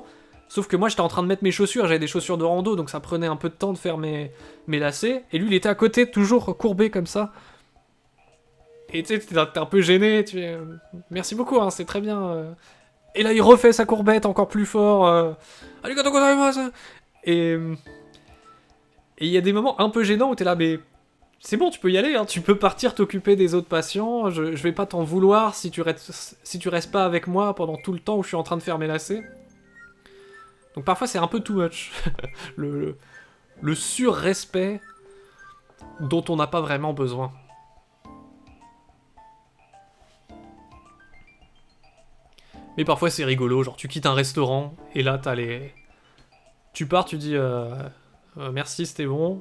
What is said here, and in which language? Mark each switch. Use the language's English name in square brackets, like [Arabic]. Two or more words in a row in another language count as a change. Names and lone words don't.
[French] Sauf que moi j'étais en train de mettre mes chaussures, j'avais des chaussures de rando, donc ça prenait un peu de temps de faire mes lacets. Et lui il était à côté, toujours courbé comme ça. Et tu sais, t'es un peu gêné, tu fais merci beaucoup, hein, c'est très bien. Et là il refait sa courbette encore plus fort. [Japanese] ありがとうございます. [French] Et il y a des moments un peu gênants où t'es là, mais c'est bon, tu peux y aller, hein, tu peux partir t'occuper des autres patients, je vais pas t'en vouloir si tu restes pas avec moi pendant tout le temps où je suis en train de faire mes lacets. Donc parfois c'est un peu [English] too much, [French] le sur-respect dont on n'a pas vraiment besoin. Mais parfois c'est rigolo, genre tu quittes un restaurant, et là t'as les... Tu pars, tu dis merci, c'était bon.